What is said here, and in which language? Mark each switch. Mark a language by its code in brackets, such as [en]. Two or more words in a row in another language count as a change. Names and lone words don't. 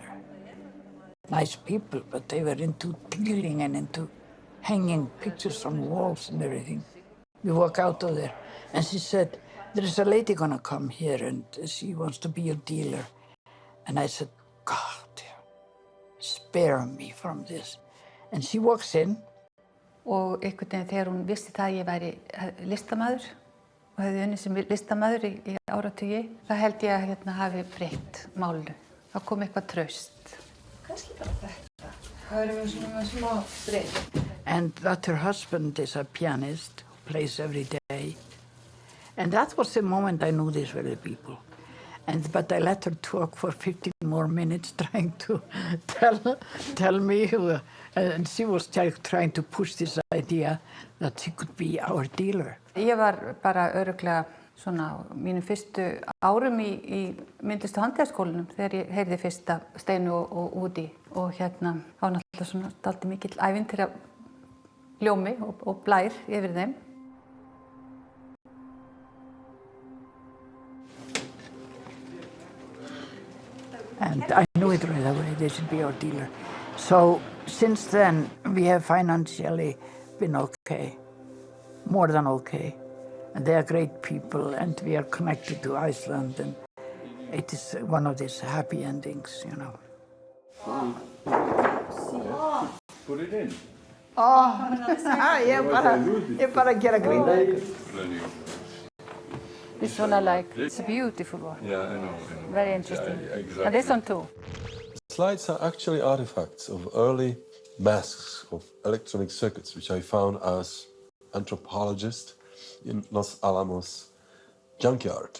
[en] Nice people, but they were into dealing and into hanging pictures on walls and everything. We walk out of there, and she said, there is a lady gonna come here, and she wants to be your dealer. And I said, God, spare me from this. And she walks in. [is] Og einhvern veginn þegar hún vissi það að ég væri listamaður og hefði unnið sem listamaður í áratugi, það held ég að hérna hafi breytt málinu. Það kom eitthvað traust. Kannski bara þetta. Það erum við svona smá breytt. [en] And that her husband is a pianist who plays every day. And that was the moment I knew these were the people. But I let her talk for 15 more minutes trying to tell me, and she was trying to push this idea that she could be our dealer. [is] Ég var bara örugglega svona á mínum fyrstu árum í myndlistu handíðaskólanum þegar ég heyrði fyrst af Steinu og Údi og hérna var náttúrulega svona dálítið mikill ævintýra ljómi og blær yfir þeim. [en] And I knew it right away, they should be our dealer. So since then, we have financially been okay, more than okay. And they are great people, and we are connected to Iceland, and it is one of these happy endings, you know. Put it in. [is] Ég bara gera grín. [en] This one I like. It's a beautiful one. Yeah, I know. Very interesting. Yeah, exactly. And this one too. Slides are actually artifacts of early masks of electronic circuits, which I found as anthropologist in Los Alamos junkyard.